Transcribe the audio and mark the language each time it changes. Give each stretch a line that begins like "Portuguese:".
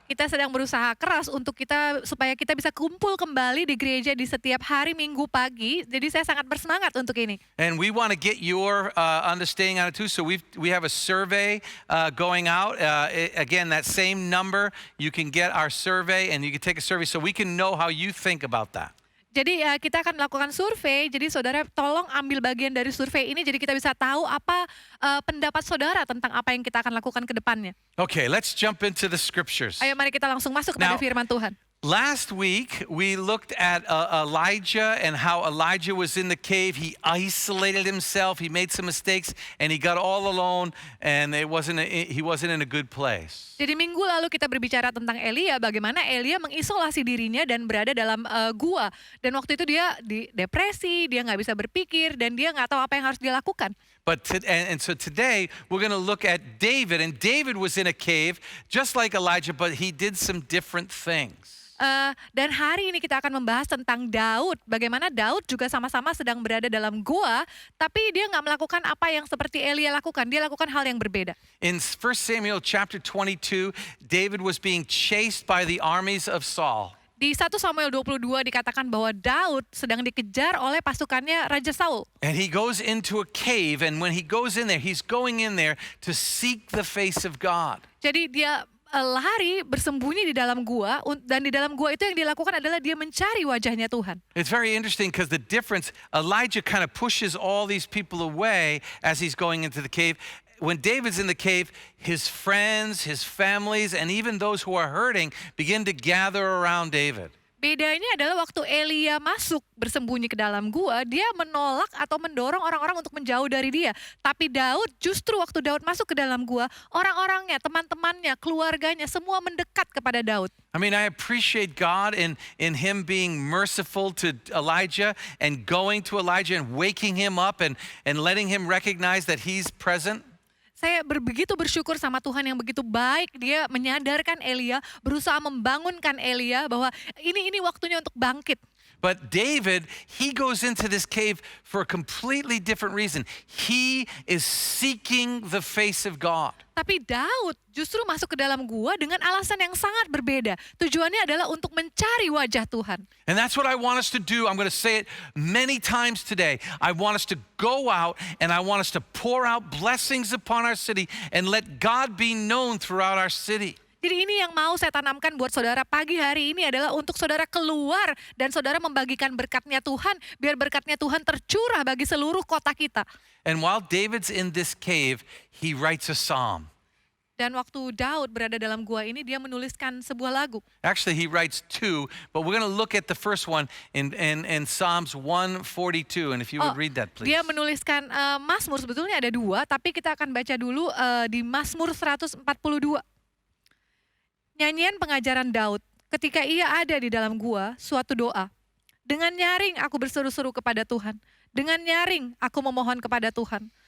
Indonesian: Kita sedang berusaha keras untuk supaya kita bisa kumpul kembali di gereja di setiap hari Minggu pagi. Jadi saya sangat bersemangat untuk ini.
English: And we want to get your understanding on it too. So we have a survey going out. Again, that same number, you can get our survey and you can take a survey so we can know how you think about that.
Indonesian: Jadi kita akan melakukan survei, jadi saudara tolong ambil bagian dari survei ini jadi kita bisa tahu apa pendapat saudara tentang apa yang kita akan lakukan ke depannya.
English: Okay, let's jump into the scriptures.
Indonesian: Ayo mari kita langsung masuk kepada firman Tuhan.
English: Last week, we looked at Elijah and how Elijah was in the cave. He isolated himself. He made some mistakes and he got all alone and he wasn't in a good place.
Indonesian: Jadi minggu lalu kita berbicara tentang Elia, bagaimana Elia mengisolasi dirinya dan berada dalam gua. Dan waktu itu dia di depresi, dia nggak bisa berpikir dan dia nggak tahu apa yang harus dia lakukan.
English: So today we're going to look at David, and David was in a cave just like Elijah, but he did some different things.
Indonesian: Dan hari ini kita akan membahas tentang Daud. Bagaimana Daud juga sama-sama sedang berada dalam gua, tapi dia nggak melakukan apa yang seperti Elia lakukan. Dia lakukan hal yang berbeda.
English: In 1 Samuel chapter 22, David was being chased by the armies of Saul.
Indonesian: Di 1 Samuel 22 dikatakan bahwa Daud sedang dikejar oleh pasukannya Raja Saul.
English: And he goes into a cave, and when he goes in there, he's going in there to seek the face of God.
Indonesian: Jadi dia lari bersembunyi di dalam gua dan di dalam gua itu yang dilakukan adalah dia mencari wajahnya Tuhan.
English: It's very interesting because the difference, Elijah kind of pushes all these people away as he's going into the cave. When David's in the cave, his friends, his families, and even those who are hurting begin to gather around David.
Indonesian: Bedanya adalah waktu Elia masuk bersembunyi ke dalam gua, dia menolak atau mendorong orang-orang untuk menjauh dari dia. Tapi Daud, justru waktu Daud masuk ke dalam gua, orang-orangnya, teman-temannya, keluarganya, semua mendekat kepada Daud.
English: I mean, I appreciate God in him being merciful to Elijah and going to Elijah and waking him up and letting him recognize that he's present.
Indonesian: Saya begitu bersyukur sama Tuhan yang begitu baik, dia menyadarkan Elia, berusaha membangunkan Elia bahwa ini waktunya untuk bangkit.
English: But David, he goes into this cave for a completely different reason. He is seeking the face of God.
Indonesian: Tapi Daud justru masuk ke dalam gua dengan alasan yang sangat berbeda. Tujuannya adalah untuk mencari wajah Tuhan.
English: And that's what I want us to do. I'm going to say it many times today. I want us to go out and I want us to pour out blessings upon our city and let God be known throughout our city.
Indonesian: Jadi ini yang mau saya tanamkan buat saudara pagi hari ini adalah untuk saudara keluar dan saudara membagikan berkatnya Tuhan, biar berkatnya Tuhan tercurah bagi seluruh kota kita.
English: And while David's in this cave, he writes a psalm.
Indonesian: Dan waktu Daud berada dalam gua ini, dia menuliskan sebuah lagu.
English: Actually, he writes two, but we're going to look at the first one in Psalms 142. And if you would read that, please.
Indonesian: Dia menuliskan Mazmur, sebetulnya ada dua, tapi kita akan baca dulu di Mazmur 142. Nyanyian pengajaran Daud, ketika ia ada di dalam gua, suatu doa. Dengan nyaring aku berseru-seru kepada Tuhan. Dengan nyaring aku memohon kepada Tuhan.